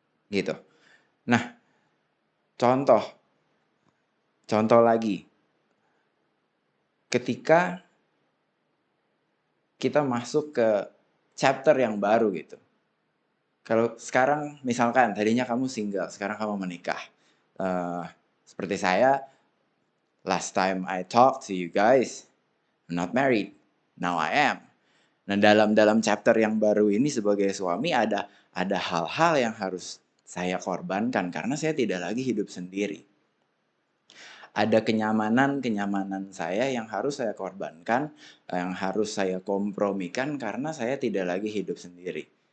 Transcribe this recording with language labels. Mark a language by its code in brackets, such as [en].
[id] Gitu. Nah, contoh lagi. Ketika kita masuk ke chapter yang baru gitu. Kalau sekarang misalkan tadinya kamu single, sekarang kamu menikah. Seperti saya, [en] last time I talked to you guys, I'm not married. Now I am. [id] Nah, dalam chapter yang baru ini sebagai suami ada hal-hal yang harus saya korbankan karena saya tidak lagi hidup sendiri. Ada kenyamanan saya yang harus saya korbankan, yang harus saya kompromikan karena saya tidak lagi hidup sendiri.